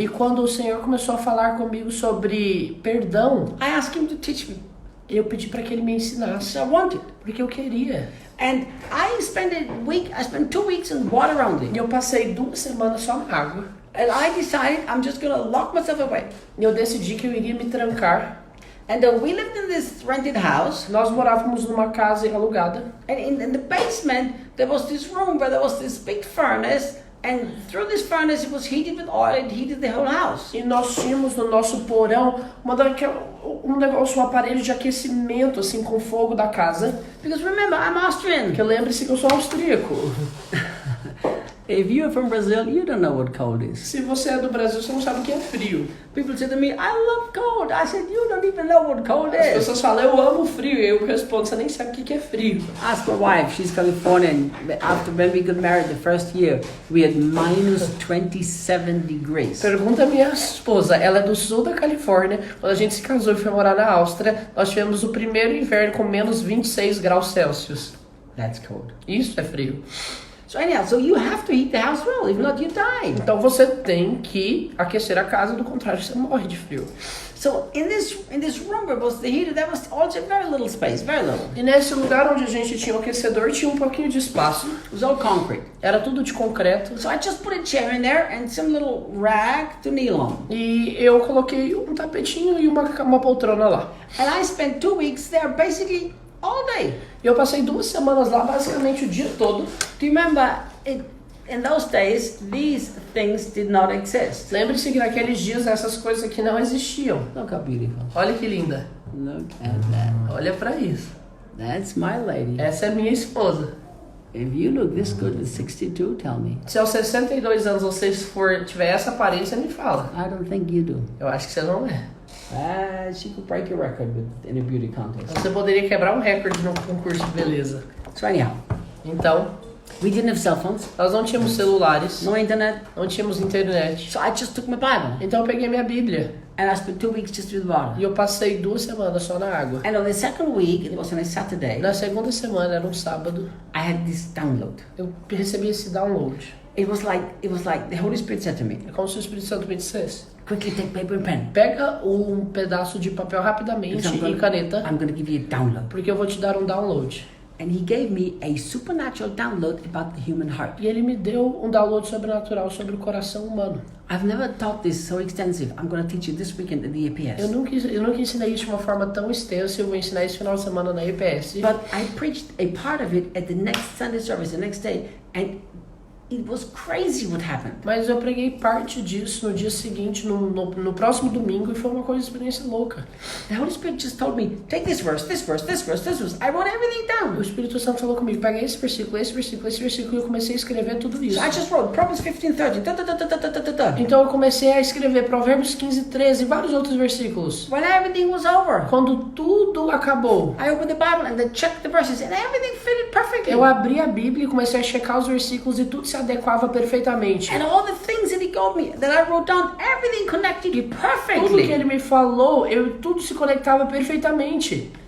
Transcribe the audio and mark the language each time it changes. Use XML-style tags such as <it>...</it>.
<pt>E quando o Senhor começou a falar comigo sobre perdão,</pt> <en>I asked him to teach me.</en> <pt>eu pedi para que ele me ensinasse,</pt> <en>So I wanted.</en> <pt>porque eu queria.</pt> <en>And I spent 2 weeks in water only.</en> <pt>E eu passei 2 semanas só na água.</pt> <en>And I decided I'm just going to lock myself away.</en> <pt>E eu decidi que eu iria me trancar.</pt> <en>And we lived in this rented house.</en> <pt>Nós morávamos numa casa alugada.</pt> <en>And in the basement, there was this room where there was this big furnace. And through this furnace, it was heated with oil. It heated the whole house.</en> <pt>E nós tínhamos no nosso porão um aparelho de aquecimento, assim, com fogo da casa.</pt> <en>Because remember, I'm Austrian.</en> <pt>Porque lembre-se que eu sou austríaco.</pt> <en>If you're from Brazil, you don't know what cold is.</en> <pt>Se você é do Brasil, você não sabe o que é frio.</pt> <en>People say to me, I love cold. I said, you don't even know what cold</en> <pt>As</pt> <en>is.</en> <pt>pessoas falam, eu amo frio. E eu respondo, você nem sabe o que é frio.</pt> <en>Ask my wife, she's Californian. After when we got married the first year, we had minus 27 degrees.</en> <pt>Pergunta a minha esposa, ela é do sul da Califórnia. Quando a gente se casou e foi morar na Áustria, nós tivemos o primeiro inverno com menos 26 graus Celsius.</pt> <en>That's cold.</en> <pt>Isso é frio.</pt> <en>So anyhow, so you have to heat the house well, if not you die.</en> <pt>Então você tem que aquecer a casa, do contrário você morre de frio.</pt> <en>So in this room where was the heater, there was also very little space, very little.</en> <pt>E nesse lugar onde a gente tinha o aquecedor, tinha um pouquinho de espaço.</pt> <en>It was all concrete.</en> <pt>Era tudo de concreto.</pt> <en>So I just put a chair in there and some little rag to kneel on.</en> <pt>E eu coloquei um tapetinho e uma poltrona lá.</pt> <en>And I spent 2 weeks there basically all day.</en> <pt>E eu passei 2 semanas lá, basicamente o dia todo.</pt> <en>Do you remember, in those days, these things did not exist.</en> <pt>Lembre-se que naqueles dias essas coisas aqui não existiam.</pt> <en>Look how beautiful.</en> <pt>Olha que linda.</pt> <en>Look at that.</en> <pt>Olha pra isso.</pt> <en>That's my lady.</en> <pt>Essa é minha esposa.</pt> <en>If you look this good at 62, tell me.</en> <pt>Se aos 62 anos você tiver essa aparência, me fala.</pt> <en>I don't think you do.</en> <pt>Eu acho que você não é.</pt> <en>She could break your record in a beauty contest.</en> <pt>Você poderia quebrar um recorde num concurso de beleza.</pt> <en>So anyhow,</en> <pt>Então,</pt> <en>we didn't have cell phones,</en> <pt>nós não tínhamos celulares,</pt> <en>no internet.</en> <pt>não tínhamos internet.</pt> <en>So I just took my Bible</en> <pt>Então eu peguei minha Bíblia</pt> <en>and I spent 2 weeks just with the water.</en> <pt>e eu passei 2 semanas só na água.</pt> <en>And on the second week, it was on a Saturday,</en> <pt>Na segunda semana, era um sábado,</pt> <en>I had this download.</en> <pt>eu recebi esse download.</pt> <en>It was like the Holy Spirit said to me,</en> <pt>É como se o Espírito Santo me dissesse:</pt> <en>quickly take paper and pen.</en> <pt>pega um pedaço de papel rapidamente e caneta,</pt> <en>I'm going to give you a download.</en> <pt>porque eu vou te dar um download.</pt> <en>And he gave me a supernatural download about the human heart.</en> <pt>E ele me deu um download sobrenatural sobre o coração humano.</pt> <en>I've never taught this so extensive. I'm going to teach you this weekend at the EPS.</en> <pt>Eu nunca ensinei isso de uma forma tão extensa. Eu vou ensinar esse final de semana na EPS.</pt> <en>But I preached a part of it at the next Sunday service, the next day, and it was crazy what happened.</en> <pt>Mas eu preguei parte disso no dia seguinte, no próximo domingo, e foi uma experiência louca.</pt> <en>The Holy Spirit just told me, take this verse, this verse, this verse, this verse. I wrote everything down.</en> <pt>O Espírito Santo falou comigo: pega esse versículo, esse versículo, esse versículo, e eu comecei a escrever tudo isso.</pt> <en>So I just wrote Proverbs 15:13. Da, da, da, da, da, da, da, da.</en> <pt>Então eu comecei a escrever Provérbios 15, 13 e vários outros versículos.</pt> <en>When everything was over,</en> <pt>Quando tudo acabou,</pt> <en>I opened the Bible and then checked the verses, and everything fitted perfectly.</en> <pt>eu abri a Bíblia e comecei a checar os versículos e tudo se adequava perfeitamente.</pt> <en>And all the things that he told me, that I wrote down, everything connected</en> <pt>Tudo que</pt> <en>perfectly.</en> <pt>ele me falou, tudo se conectava perfeitamente.</pt>